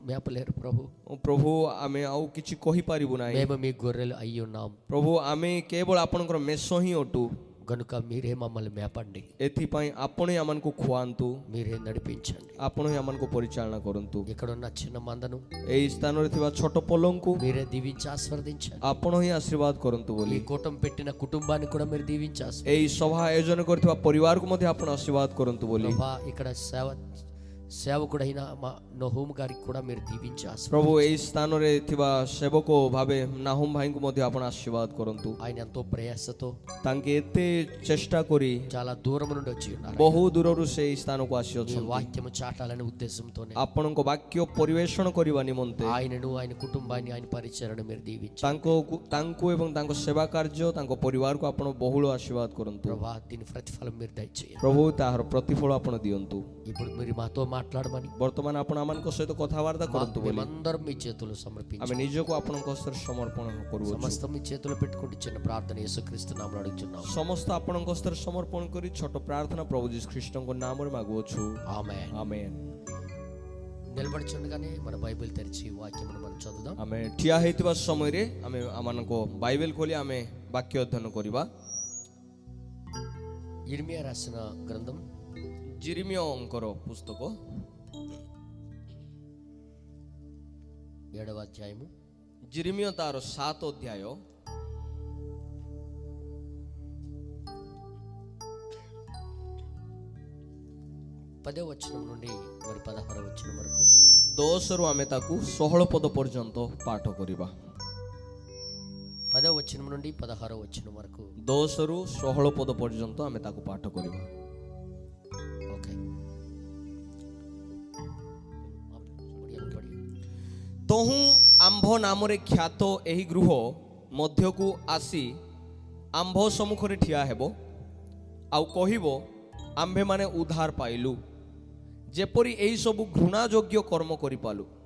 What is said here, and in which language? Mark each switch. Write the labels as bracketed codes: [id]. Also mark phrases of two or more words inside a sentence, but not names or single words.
[te] మేపలేరు ప్రభు. [or] ପ୍ରଭୁ ଆମେ ଆଉ କିଛି କହି ପାରିବୁ ନାହିଁ। [te] మేము మీ గొర్రెలు అయి ఉన్నాం. [or] ପ୍ରଭୁ ଆମେ କେବଳ ଆପଣଙ୍କର ମେଷ ହିଁ ଅଟୁ, [te] గనుక మీరే మమ్మల్ని మేపండి, [or] ଏଥିପାଇଁ ଆପଣ ହିଁ ଆମମାନଙ୍କୁ ଖୁଆନ୍ତୁ, [te] మీరే నడిపించండి. [or] ଆପଣ ହିଁ ଆମମାନଙ୍କୁ ପରିଚାଳନା କରନ୍ତୁ। [te] ఇక్కడున్న చిన్న మందను [or] ଏହି ସ୍ଥାନ ରେ ଥିବା ଛୋଟ ପଲଙ୍କୁ [te] మీరే దీవించి ఆశీర్వదించండి. [or] ଆପଣ ହିଁ ଆଶୀର୍ବାଦ କରନ୍ତୁ [te] ఈ [or] बोली [te] కూటం పెట్టిన కుటుంబాన్ని కూడా మీరు దీవించి ఆశీర్వదించండి. [or] ଏହି ସଭା ଆୟୋଜନ କରିଥିବା ପରିବାର କୁ ମଧ୍ୟ ଆପଣ ଆଶୀର୍ବାଦ କରନ୍ତୁ ବୋଲି। [te] ప్రభా ఇక్కడ సేవకుడైన మా నహూమ్ గారికి కూడా మీరు దీవించి ఆశీర్వదించండి. [or] ପ୍ରଭୁ ଏହି ସ୍ଥାନ ରେ ଥିବା ସେବକ ଭାବେ ନାହୁମ ଭାଇ କୁ ମଧ୍ୟ ଆପଣ ଆଶୀର୍ବାଦ କରନ୍ତୁ। [te] ఆయన ఎంతో ప్రయాసతో [or] ତାଙ୍କେ ଏତେ ଚେଷ୍ଟା କରି [te] చాలా దూరం నుండి వచ్చి ఉన్నారు. [or] ବହୁ ଦୂରରୁ ସେ ଏହି ସ୍ଥାନ କୁ ଆସି [te] ఈ [or] अछंती। [te] వాక్యము చాటాలనే ఉద్దేశంతోనే [or] ଆପଣଙ୍କ ବାକ୍ୟ ପରିବେଷଣ କରିବା ନିମନ୍ତେ [te] ఆయనను ఆయన కుటుంబాన్ని ఆయన పరిచర్యను మీరు దీవించండి. [or] ତାଙ୍କୁ ଏବଂ ତାଙ୍କ ସେବା କାର୍ଯ୍ୟ ତାଙ୍କ ପରିବାର କୁ ଆପଣ ବହୁତ ଆଶୀର୍ବାଦ କରନ୍ତୁ। [te] ప్రభా దీని ప్రతిఫలం మీరు దయచేయండి. [or] ପ୍ରଭୁ ତାହାର ପ୍ରତିଫଳ ଆପଣ ଦିଅନ୍ତୁ। [te] ఇప్పుడు మీరు మాతో మాట్లాడమని [or] ବର୍ତ୍ତମାନ ଆପଣ ଆମମାନଙ୍କ ସହିତ କଥାବାର୍ତ୍ତା କରନ୍ତୁ ବୋଲି। [te] మేమందరం మీ చేతులు సమర్పించి [or] ଆମେ ନିଜକୁ ଆପଣଙ୍କ ହସ୍ତର ସମର୍ପଣ କରୁ। [te] సమస్తం మీ చేతులు పెట్టుకుంటూ చిన్న ప్రార్థన యేసుక్రీస్తు నామములో అడుగుచున్నాం. [or] ସମସ୍ତ ଆପଣଙ୍କ ହସ୍ତର ସମର୍ପଣ କରି ଛୋଟ ପ୍ରାର୍ଥନା ପ୍ରଭୁ ଜୀସସ ଖ୍ରୀଷ୍ଟଙ୍କ ନାମରେ ମାଗୁଛୁ। [te] ఆమేన్. [or] आमेन। [te] నిలబడుచుండగానే మన బైబిల్ తెరిచి వాక్యమును మనం చదువుదాం. [or] ଆମେ ଠିଆ ହେଉଥିବା ସମୟ ରେ ଆମେ ଆମମାନଙ୍କ ବାଇବଲ ଖୋଲି ଆମେ ବାକ୍ୟ ଅଧ୍ୟୟନ କରିବା। [te] ఇర్మియా రాసిన గ్రంథం [or] ଜିରିମିୟାଙ୍କର ପୁସ୍ତକ [te] 7వ అధ్యాయము [or] ଜିରିମିୟା ତାର 7 ଅଧ୍ୟାୟ [te] 10వ వచనం నుండి మరి 16వ వచనం వరకు [or] 10 ରୁ ଆମେ ତାକୁ 16 ପଦ ପର୍ଯ୍ୟନ୍ତ ପାଠ କରିବା। [te] 10వ వచనం నుండి 16వ వచనం వరకు [or] 10 ରୁ 16 ପଦ ପର୍ଯ୍ୟନ୍ତ ଆମେ ତାକୁ ପାଠ କରିବା। [te] ఓకే. [or] ତାହୁ ଆମ୍ଭ ନାମରେ ଖ୍ୟାତ ଏହି ଗୃହ ମଧ୍ୟକୁ ଆସି ଆମ୍ଭ ସମ୍ମୁଖରେ ଠିଆ ହେବ ଆଉ କହିବ ଆମ୍ଭେ ମାନେ ଉଦ୍ଧାର ପାଇଲୁ, ଯେପରି ଏହି ସବୁ ଘୃଣା ଯୋଗ୍ୟ କର୍ମ କରି ପାରୁ।